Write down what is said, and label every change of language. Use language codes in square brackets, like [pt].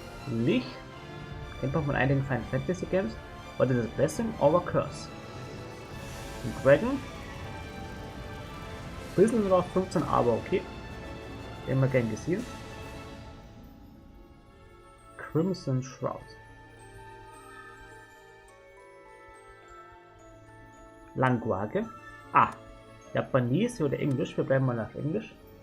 [de] Licht, kennt man von einigen Final Fantasy Games. [en] What is a blessing or a curse? [de] Und Dragon. Bisschen noch 15, aber okay. Immer gern gesehen. [en] Crimson Shroud. [de] Language. Japanese oder Englisch. Wir bleiben mal auf Englisch.